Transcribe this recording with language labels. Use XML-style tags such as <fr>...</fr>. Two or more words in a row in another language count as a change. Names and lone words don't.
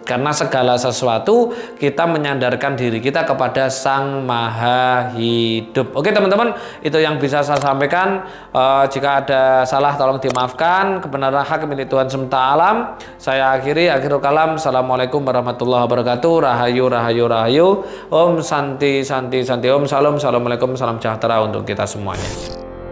<id>Karena segala sesuatu kita menyandarkan diri kita kepada Sang Maha Hidup. Oke teman-teman, itu yang bisa saya sampaikan. Jika ada salah tolong dimaafkan. Kebenaran hak milik Tuhan semesta alam. Saya</id> <ar>آخر الكلام. السلام عليكم ورحمة الله وبركاته.</ar> <ban>Rahayu, rahayu, rahayu.</ban> <sa>ॐ शान्ति शान्ति शान्ति.</sa> <ban>Om salam.</ban> <id>Assalamualaikum. Salam sejahtera untuk kita semuanya.</id>